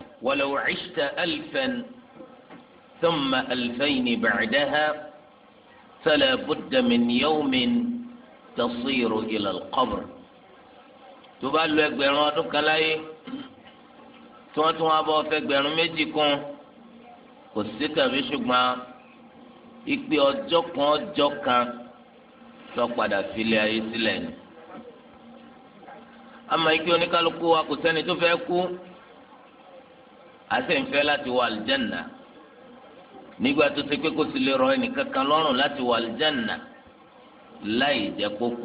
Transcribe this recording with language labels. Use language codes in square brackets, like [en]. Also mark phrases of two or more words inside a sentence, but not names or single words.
[ar] ولو عشت 1000 ثم 2000 بعدها فلا بد من يوم تصير إلى القبر. [yo] tó bá lò ẹgbẹ̀rún ọdún kan láyé tí wọ́n tún wá bọ́ fẹ́ ẹgbẹ̀rún méjì kún kò sí tàbí ṣùgbọ́n ìpè ọjọ́ kan tó padà filẹ̀ ayé sílẹ̀ ni. àmọ́ ìpè oníkálukú wa kò sẹ́ni tó fẹ́ kú àti ìfẹ́ láti wọ àlìjẹ́nà nígbà tó ti pé kó sì lè rọ ẹnìkankan lọ́rùn láti wọ àlìjẹ́nà láì jẹ́ kó kú.